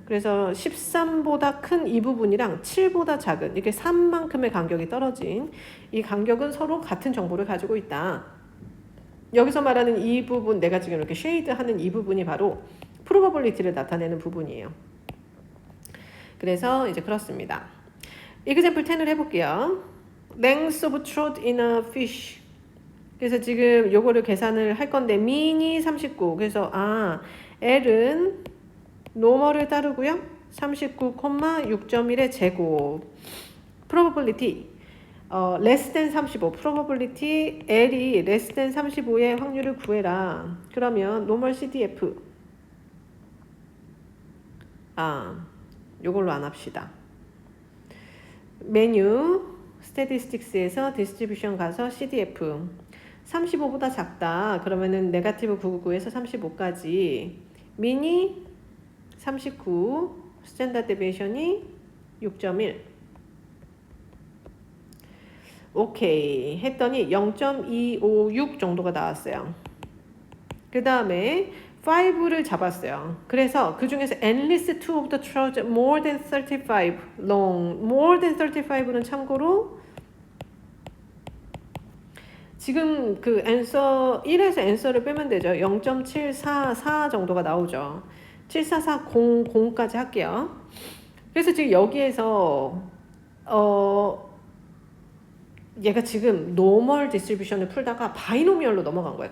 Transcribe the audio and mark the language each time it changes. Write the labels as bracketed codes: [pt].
[ko] 그래서 13보다 큰 이 부분이랑 7보다 작은 이렇게 3만큼의 간격이 떨어진 이 간격은 서로 같은 정보를 가지고 있다. 여기서 말하는 이 부분, 내가 지금 이렇게 쉐이드하는 이 부분이 바로 프로버빌리티를 나타내는 부분이에요. 그래서 이제 그렇습니다. example 10을 해볼게요. [en] Length of throat in a fish. [ko] 그래서 지금 요거를 계산을 할 건데 민이 39. 그래서 L은 노멀을 따르고요. 39,6.1의 제곱. [en] probability less than 35. [ko] probability L이 [en] less than [ko] 35의 확률을 구해라. 그러면 normal CDF 요걸로 안 합시다. 메뉴 스태티스틱스에서 디스트리뷰션 가서 CDF 35보다 작다. 그러면은 네거티브 999에서 35까지 미니 39 스탠다드 데비에이션이 6.1 오케이 했더니 0.256 정도가 나왔어요. 그 다음에 5를 잡았어요. 그래서 그 중에서 [en] at least 2 of the trout more than 35 long. more than [ko] 35는 참고로 지금 그 앤서 1에서 앤서를 빼면 되죠. 0.744 정도가 나오죠. 74400까지 할게요. 그래서 지금 여기에서 얘가 지금 노멀 디스트리뷰션을 풀다가 바이노미얼로 넘어간 거예요.